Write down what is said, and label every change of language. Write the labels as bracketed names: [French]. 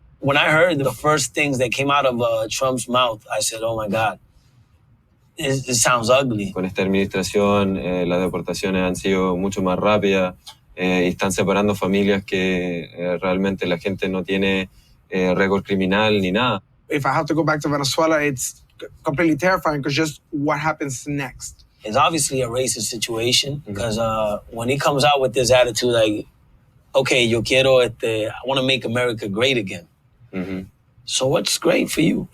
[English] When I heard the first things that came out of Trump's mouth, I said, oh my God, it sounds ugly. [Spanish] Con esta administración, las deportaciones han sido mucho más rápidas y están separando familias que realmente la gente no tiene récord criminal ni nada. [English] If I have to go back to Venezuela, it's completely terrifying because just what happens next? It's obviously a racist situation because when he comes out with this attitude, like, okay, I want to make America great again. Mm-hmm. So what's great for you?